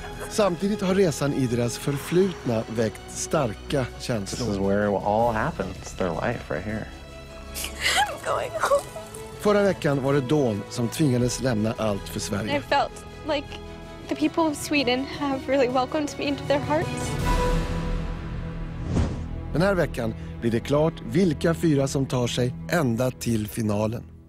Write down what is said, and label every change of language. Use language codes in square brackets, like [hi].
[sv] Samtidigt har resan i deras förflutna väckt starka känslor. [en] This is where it all happens, their life right here. I'm going home. [sv] Förra veckan var det Dawn som tvingades lämna Allt för Sverige. [en] I felt like the people of Sweden have really welcomed me into their hearts. [sv] Den här veckan blir det klart vilka 4 som tar sig ända till finalen.